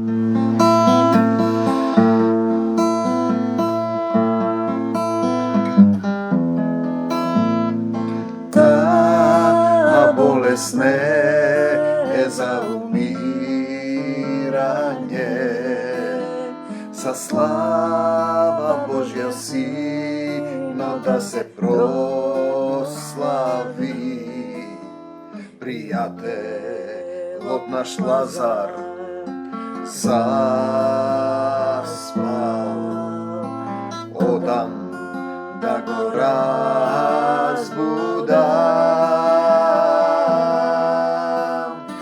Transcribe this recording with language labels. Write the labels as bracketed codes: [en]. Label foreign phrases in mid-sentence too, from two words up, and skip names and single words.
[mk] Болест не е за умирање, са слава Божја си да се прослави. Пријател од наш Лазар заспал, одам да го разбудам.